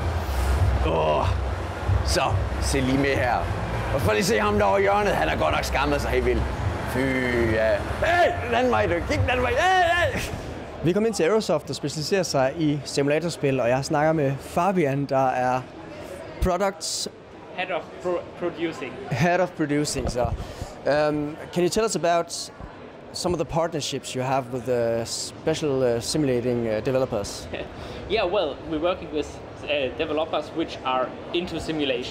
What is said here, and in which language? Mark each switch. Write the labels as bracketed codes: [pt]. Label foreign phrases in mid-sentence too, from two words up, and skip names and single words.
[da] Så, se lige med her. Og for lige se ham derovre i hjørnet, han har godt nok skammet sig helt vildt. Fy, ja. Hey, den anden vej, du. Kig den vej. Hey. Vi kom ind til AeroSoft, der specialiserer sig i simulatorspil, og jeg snakker med Fabian, der er Products... [en] Head of Producing. Head of Producing, so. Can you tell us about some of the partnerships you have with the special simulating developers? Yeah, well, we're working with developers which are into simulation.